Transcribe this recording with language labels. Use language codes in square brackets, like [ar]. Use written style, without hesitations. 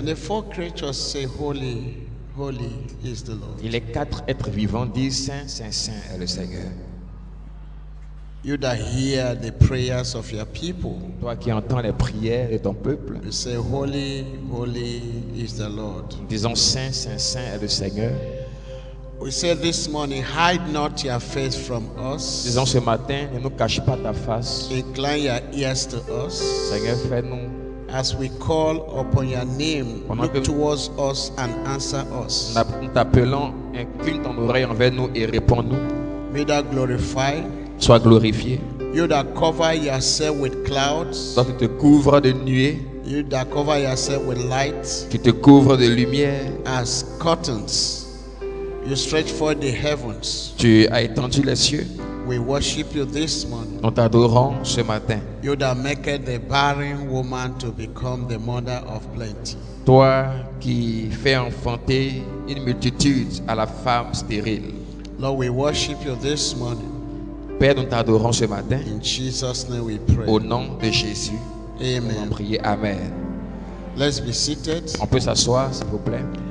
[en] And the 4 creatures say, Holy, holy is the Lord. [fr] Et les 4 êtres vivants disent, Saint, Saint, Saint est le Seigneur. [en] You that hear the prayers of your people, [fr] Toi qui entends les prières de ton peuple, [en] you say, Holy, holy is the Lord. [fr] disons, Saint, Saint, Saint est le Seigneur. [en] We say this morning, hide not your face from us. [fr] Disons ce matin, ne nous cache pas ta face. [en] Incline your ears to us. [fr] Seigneur, fais-nous, [en] As we call upon your name, [fr] Pendant que- [en] look towards us and answer us. [fr] nous t'appelons, incline ton oreille envers nous et réponds-nous. [en] Be thou glorified. [fr] Sois glorifié. [en] You that cover yourself with clouds. [fr] Toi qui te couvres de nuées, [en] You that cover yourself with light. [fr] qui te couvres de lumière, [en] As curtains. You stretch forth the heavens. [fr] tu as étendu les cieux. [en] We worship you this morning. [fr] Nous t'adorons ce matin. [en] You that maketh the barren woman to become the mother of plenty. [fr] Toi qui fais enfanter une multitude à la femme stérile. [en] Lord, we worship you this morning. [fr] Père, nous t'adorons ce matin. [en] In Jesus' name we pray. [fr] Au nom de Jésus, nous allons [en] Amen. [fr] prier. Amen. [en] Let's be seated. [fr] On peut s'asseoir, s'il vous plaît.